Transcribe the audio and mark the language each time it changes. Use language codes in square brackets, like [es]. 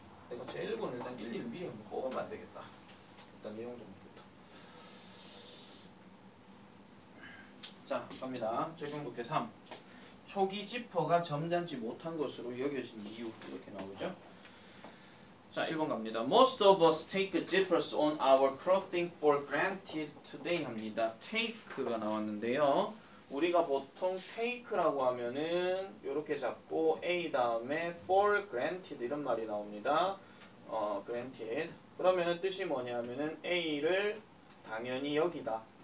[ko] 내가 제일 본 일단 1, 2는 미리 한번 보면 안 되겠다. 일단 내용 좀 부터. 자, 갑니다. 적용독해 3. 초기 지퍼가 점잖지 못한 것으로 여겨진 이유 이렇게 나오죠. 자, 1번 갑니다. [en] Most of us take zippers on our clothing for granted today [ko] 합니다. take가 나왔는데요. 우리가 보통 take라고 하면은 이렇게 잡고 a 다음에 [en] for granted [ko] 이런 말이 나옵니다. [en] granted. [ko] 그러면은 뜻이 뭐냐면은 a를 당연히 여기다.